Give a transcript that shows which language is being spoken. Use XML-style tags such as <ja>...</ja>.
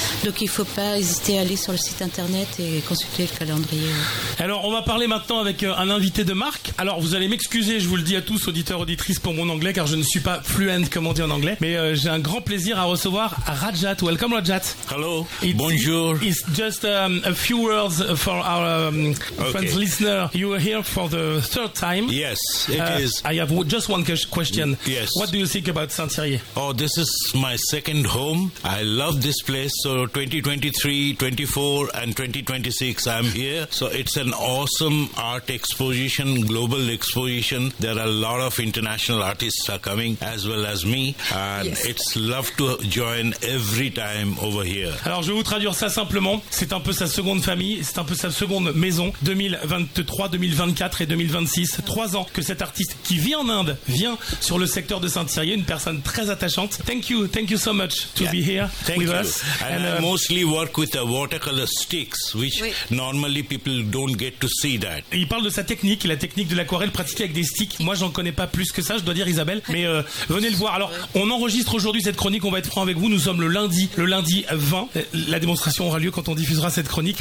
<fr>Donc, il ne faut pas hésiter à aller sur le site internet et consulter le calendrier. Alors, on va parler maintenant avec un invité de marque. Alors, vous allez m'excuser, je vous le dis à tous, auditeurs, auditrices, pour mon anglais, car je ne suis pas fluent, comme on dit en anglais, mais j'ai un grand plaisir à recevoir Rajat.</fr> <en>Welcome, Rajat. Hello. Bonjour. It's just a few words for our friends listener. You are here for the third time. Yes, it is. I have just one question. Yes. What do you think about Saint-Thierry? Oh, this is my second home. I love this place. So 2023, 24 and 2026, I'm here. So it's an awesome art exposition, global exposition. There are a lot of international artists are coming as well as me. And yes. It's love to join every time over here.</en> <fr>Alors je vais vous traduire ça simplement. C'est un peu sa seconde famille, c'est un peu sa seconde maison. 2023, 2024 et 2026. Trois ans que cet artiste qui vit en Inde vient sur le secteur de Saint-Thierry. Une personne très attachante.</fr> <en>Thank you so much to be here us. And I mostly work with the watercolor sticks, which normally people don't get to see that.</en> <fr>Il parle de sa technique, la technique de l'aquarelle pratiquée avec des sticks. Moi, j'en connais pas plus que ça, je dois dire, Isabelle. Mais venez le voir. Alors, on enregistre aujourd'hui cette chronique, on va être franc avec vous. Nous sommes le lundi 20. La démonstration aura lieu quand on diffusera cette chronique.</fr>